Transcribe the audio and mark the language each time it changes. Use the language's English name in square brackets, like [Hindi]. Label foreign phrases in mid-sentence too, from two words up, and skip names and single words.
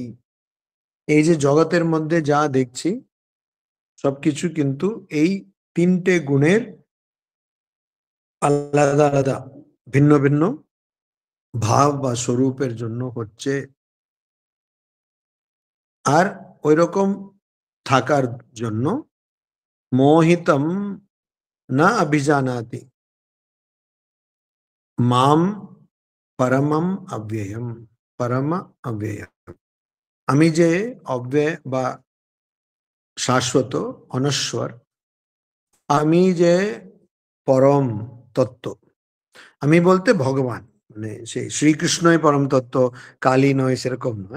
[Bangla] এই যে জগতের মধ্যে যা দেখছি সবকিছু কিন্তু এই তিনটে গুণের আলাদা আলাদা ভিন্ন ভিন্ন ভাব বা স্বরূপের জন্য হচ্ছে। আর ওইরকম থাকার জন্য [Sanskrit] মোহিতম না অভিজানাতি মাম পরমম অব্যয়ম। পরম অব্যয়ম, [Bangla] আমি যে অব্যয় বা শাশ্বত অনশ্বর, আমি যে পরম তত্ত্ব, আমি বলতে ভগবান, মানে সেই শ্রীকৃষ্ণই পরম তত্ত্ব, কালী নয়, সেরকম নয়।